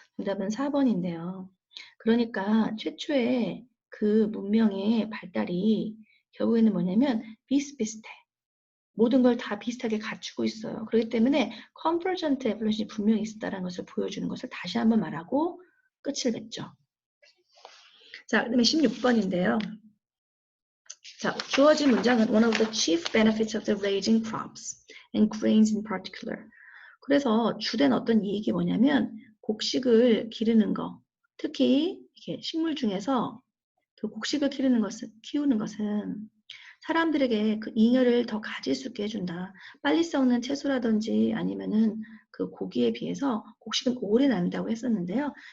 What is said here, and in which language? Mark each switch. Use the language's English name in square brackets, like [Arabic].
[Korean] 정답은 4번인데요. 그러니까 최초의 그 문명의 발달이 결국에는 뭐냐면 비슷비슷해. 모든 걸 다 비슷하게 갖추고 있어요. 그렇기 때문에 컨버전트 에볼루션이 분명히 있었다는 것을 보여주는 것을 다시 한번 말하고 끝을 맺죠. 자, 그다음에 16번인데요. 자, 주어진 문장은 [English] one of the chief benefits of the raising crops and grains in particular. [Korean] 그래서 주된 어떤 이익이 뭐냐면 곡식을 기르는 거, 특히 이렇게 식물 중에서 그 곡식을 키우는 것은 사람들에게 그 잉여를 더 가질 수 있게 해준다. 빨리 썩는 채소라든지 아니면은 그 고기에 비해서 곡식은 오래 난다고 했었는데요.